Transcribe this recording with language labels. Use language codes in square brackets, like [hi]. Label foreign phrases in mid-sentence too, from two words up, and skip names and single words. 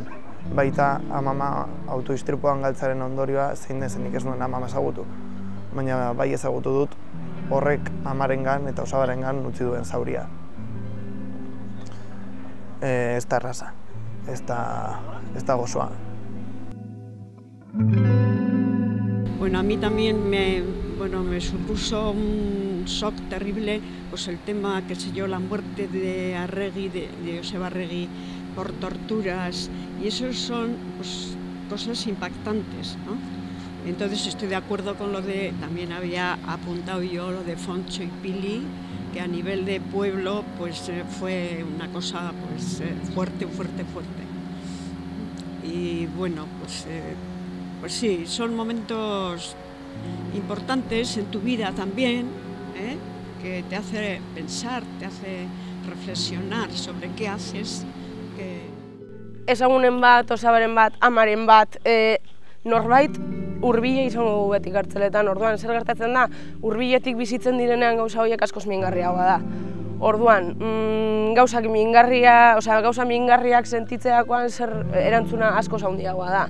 [eu] Baita amama autoistripuan galtzaren ondorioa zein den nik ez nuen amama ezagutu. Baina bai ezagutu dut horrek amarengan eta osabarengan utzi duen zauria. Ez da erraza, ez da gozoa. [es] Bueno, a mí también me supuso un shock terrible pues el tema, qué sé yo, la muerte de Arregui, de Joseba Arregui por torturas, y eso son pues, cosas impactantes, ¿no? Entonces estoy de acuerdo con lo de, también había apuntado yo lo de Foncho y Pili, que a nivel de pueblo pues fue una cosa pues fuerte. Y bueno, pues sí, son momentos importantes en tu vida también, que te hace pensar, te hace reflexionar sobre qué haces. [eu] Ezagunen bat, osabaren bat, amaren bat, norbait hurbile izango dugu beti kartzeletan, orduan zer gertatzen da, hurbiletik bizitzen direnean gauza horiek askoz mingarriagoa da. Orduan, gauza mingarriak sentitzeakoan zer erantzuna askoz handiagoa da.